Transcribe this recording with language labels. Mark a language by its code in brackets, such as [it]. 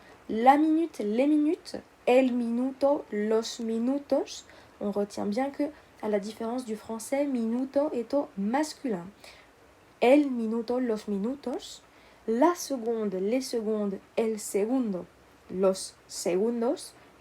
[fr] La minute, les minutes, [es] el minuto, los minutos. [fr] On retient bien que, à la différence du français, minuto est au masculin. [es] El minuto, los minutos. [fr] La seconde, les secondes, [es] el segundo, los segundos.